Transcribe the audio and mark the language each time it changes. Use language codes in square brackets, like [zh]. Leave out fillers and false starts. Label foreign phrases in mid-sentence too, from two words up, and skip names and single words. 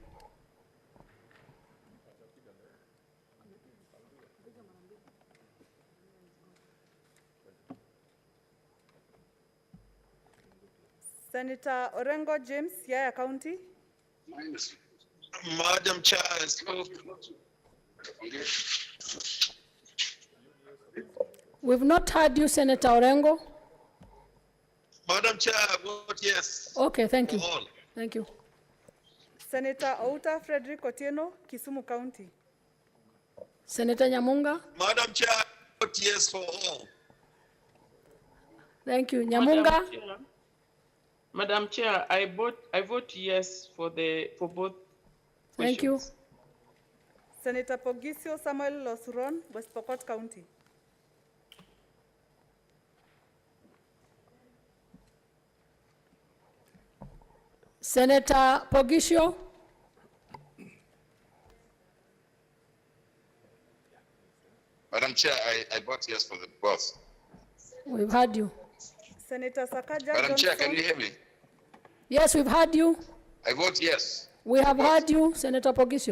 [en] Senator Orengo James, Yaya County. Madam Chair, I spoke. We've not heard you, Senator Orengo. Madam Chair, I vote yes. Okay, thank you. For all. Thank you. Senator Outa Frederick Otieno, Kisumu County. Senator Nyamunga. Madam Chair, I vote yes for all. Thank you. Nyamunga. Madam Chair, I vote yes for both. Thank you. Senator Pogisio Samuel Losuron, West Pokot County. Senator Pogisio. Madam Chair, I vote yes for the both. We've heard you. Senator Sakaja Madam Chair, Johnson. can you hear me? Yes, we've heard you. I vote yes. We have heard you, Senator Pogisio.